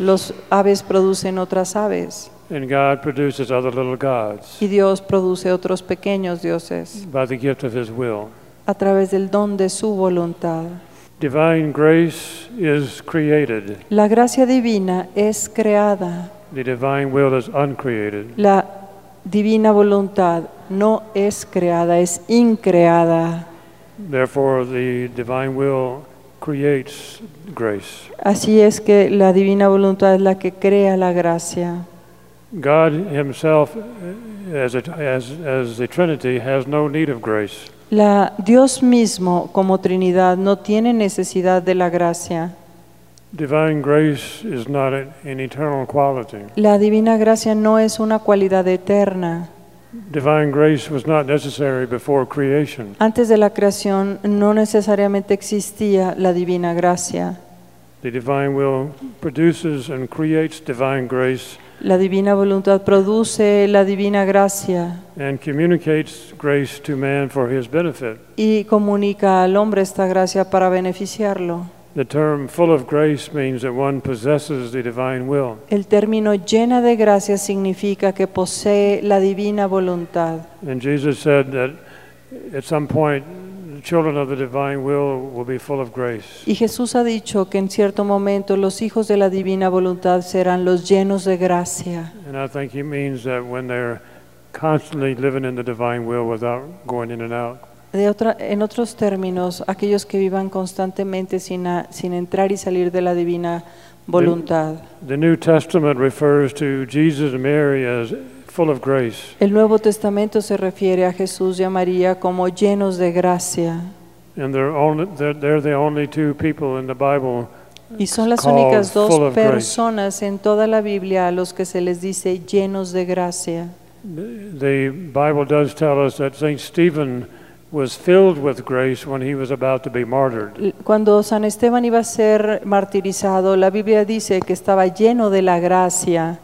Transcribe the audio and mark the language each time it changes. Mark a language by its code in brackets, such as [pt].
[es] Los aves producen otras aves. [en] And God produces other little gods. [es] Y Dios produce otros pequeños dioses. [en] By the gift of His will. [es] A través del don de su voluntad. [en] Divine grace is created. [es] La gracia divina es creada. [en] The divine will is uncreated. [es] La divina voluntad no es creada, es increada. [en] Therefore, the divine will creates grace. [es] Así es que la divina voluntad es la que crea la gracia. [en] God Himself, as the Trinity, has no need of grace. [es] La Dios mismo, como Trinidad, no tiene necesidad de la gracia. [en] Divine grace is not an eternal quality. [es] La divina gracia no es una cualidad eterna. [en] Divine grace was not necessary before creation. [es] Antes de la creación no necesariamente existía la divina gracia. [en] The divine will produces and creates divine grace. [es] La divina voluntad produce la divina gracia. [en] And communicates grace to man for his benefit. [es] Y comunica al hombre esta gracia para beneficiarlo. [en] The term full of grace means that one possesses the divine will. [es] El término llena de gracia significa que posee la divina voluntad. [en] And Jesus said that at some point the children of the divine will be full of grace. [es] Y Jesús ha dicho que en cierto momento los hijos de la divina voluntad serán los llenos de gracia. [en] And I think he means that when they're constantly living in the divine will without going in and out. [es] En otros términos, aquellos que vivan constantemente sin entrar y salir de la divina voluntad. [en] The New Testament refers to Jesus and Mary as full of grace. [es] El Nuevo Testamento se refiere a Jesús y a María como llenos de gracia. [en] And they're the only two people in the Bible. [es] Y son las únicas dos personas en toda la Biblia a los que se les dice llenos de gracia. [en] The Bible does tell us that Saint Stephen was filled with grace when he was about to be martyred. [es] Cuando San Esteban iba a ser martirizado, la Biblia dice que estaba lleno de la gracia.